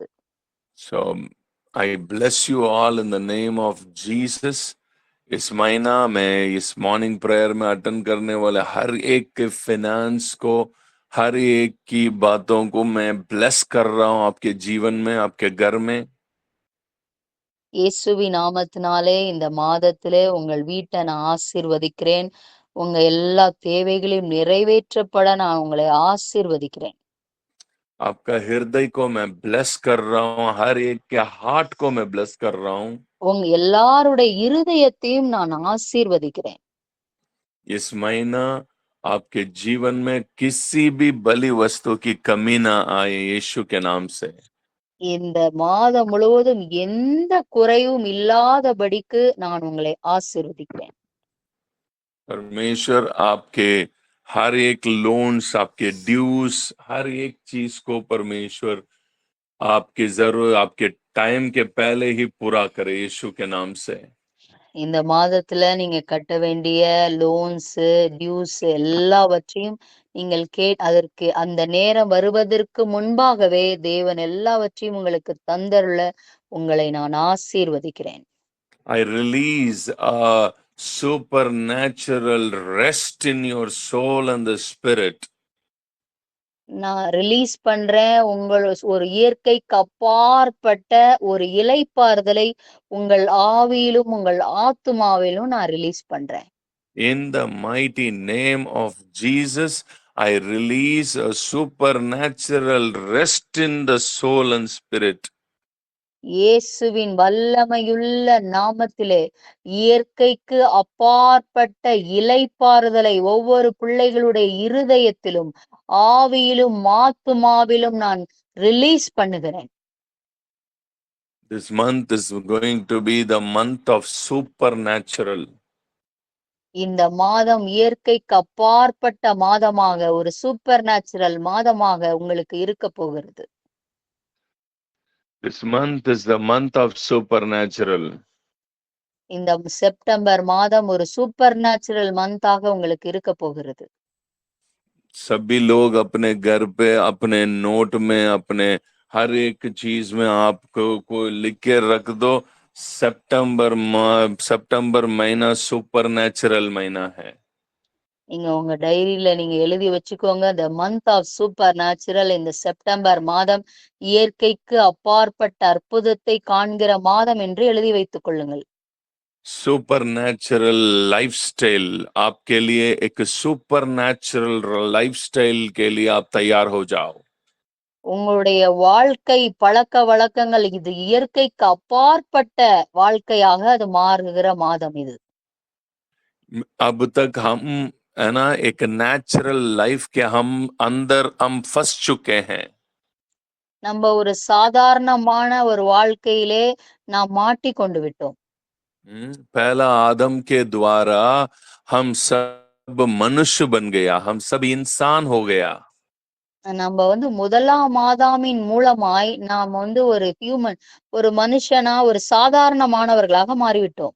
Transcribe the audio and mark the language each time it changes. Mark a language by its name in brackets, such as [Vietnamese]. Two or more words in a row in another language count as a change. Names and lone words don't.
[English] So, I bless you all in the name of Jesus. [Hindi] इस महीना में इस [English] morning prayer [Hindi] में अटेंड करने वाले हर एक के फाइनेंस को, हर एक की बातों को मैं ब्लेस कर रहा हूं आपके जीवन में, आपके घर में. [Tamil] இயேசுவின் நாமத்தினாலே இந்த மாதத்திலே உங்கள் வீட்டை நான் ஆசீர்வதிக்கிறேன். உங்க எல்லா தேவைகளையும் நிறைவேற்றப்பட நான் உங்களை ஆசீர்வதிக்கிறேன். [Hindi] आपका हृदय को मैं ब्लेस कर रहा हूं, हर एक के हार्ट को मैं ब्लेस कर रहा हूं. [Tamil] உங்க எல்லாருடைய இருதயத்தையும் நான் ஆசீர்வதிக்கிறேன். [Hindi] इस महीना आपके जीवन में किसी भी बलि वस्तु की कमी ना आए, यीशु के नाम से. [Tamil] இந்த மாதம் முழுவதும் எந்த குறைவும் இல்லாதபடிக்கு நான் உங்களை ஆசீர்வதிக்கிறேன். [Hindi] परमेश्वर आपके हर एक लोन्स, आपके ड्यूज, हर एक चीज को परमेश्वर आपकी जरूरत आपके टाइम के पहले ही पूरा करे, यीशु के नाम से. [Tamil] இந்த மாதத்துல நீங்க கட்ட வேண்டிய [English] loans, dues [Tamil] எல்லாவற்றையும் நீங்கள் அதற்கு அந்த நேரம் வருவதற்கு முன்பாகவே தேவன் எல்லாவற்றையும் உங்களுக்கு தந்தருள உங்களை நான் ஆசீர்வதிக்கிறேன். [English] I release a supernatural rest in your soul and the spirit. [Tamil] நான் ரிலீஸ் பண்றேன் ஒரு இயற்கைக்கு அப்பாற்பட்ட ஒரு இளைப்பாறுதலை உங்கள் ஆவியிலும் உங்கள் ஆத்துமாவிலும் நான் ரிலீஸ் பண்றேன். [English] In the mighty name of Jesus, I release a supernatural rest in the soul and spirit. [Tamil] இயேசுவின் வல்லமையுள்ள நாமத்திலே இயற்கைக்கு அப்பாற்பட்ட இளைப்பாறுதலை ஒவ்வொரு பிள்ளைகளுடைய இருதயத்திலும் ஆவியிலும் ஆத்துமாவிலும் நான் ரிலீஸ் பண்ணுகிறேன். [English] This month is going to be the month of supernatural. [Tamil] இந்த மாதம் இயற்கைக்கு அப்பாற்பட்ட மாதமாக, ஒரு [English] super natural [Tamil] மாதமாக உங்களுக்கு இருக்க போகிறது. [English] This month is the month of supernatural. [Tamil] இந்த செப்டம்பர் மாதம் ஒரு [English] super natural month-aaga [Tamil] உங்களுக்கு இருக்க போகிறது. [Hindi] सभी लोग अपने घर पे, अपने नोट में, अपने हर एक चीज में आपको को लिख के रख दो, सितंबर महीना [English] super natural [Hindi] महीना है। [Tamil] நீங்க உங்க டைரியில நீங்க எழுதி வச்சுக்கோங்க, [English] the month of super natural. [Tamil] இந்த செப்டம்பர் மாதம் இயற்கைக்கு அப்பாற்பட்ட அற்புதத்தை காண்கிற மாதம் என்று எழுதி வைத்துக் கொள்ளுங்கள். [English] super natural lifestyle [Hindi] आपके लिए, एक [English] super natural lifestyle [Hindi] के लिए आप तैयार हो जाओ। [Tamil] உங்களுடைய வாழ்க்கை பழக்க வழக்கங்கள் இது இயற்கைக்கு அப்பாற்பட்ட வாழ்க்கையாக அது மாறுகிற மாதம் இது. [Hindi] अब तक हम है ना एक [English] natural life [Hindi] के हम अंदर हम फंस चुके हैं। [Tamil] நம்ம ஒரு சாதாரணமான ஒரு வாழ்க்கையிலே நாம் மாட்டிக்கொண்டு விட்டோம். [Hindi] पहला आदम के द्वारा हम सब मनुष्य बन गया, हम सब इंसान हो गया। [Tamil] நம்ம முதலாம் ஆதாமின் மூலமாய் நாம் ஒரு ஹியூமன், ஒரு மனுஷனா, ஒரு சாதாரணமானவர்களாக மாறிவிட்டோம்.